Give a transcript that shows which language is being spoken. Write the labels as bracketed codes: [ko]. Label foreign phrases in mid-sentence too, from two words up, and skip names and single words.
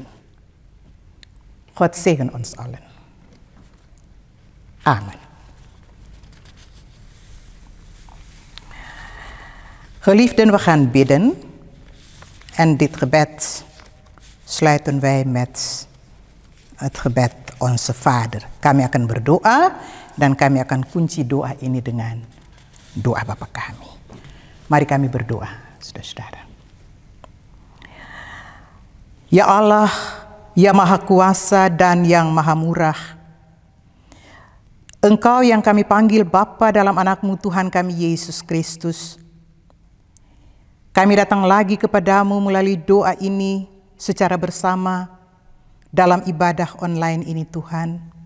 [nl] God zegen ons allen. Amen. Geliefden, we gaan bidden en dit gebed sluiten wij met het gebed Onze Vader. [id] Kami akan berdoa dan kami akan kunci doa ini dengan doa Bapa kami. Mari kami berdoa, saudara-saudara. Ya Allah, ya Maha Kuasa dan yang Maha Murah, Engkau yang kami panggil Bapa dalam anak-Mu Tuhan kami Yesus Kristus, kami datang lagi kepadamu melalui doa ini secara bersama dalam ibadah online ini Tuhan.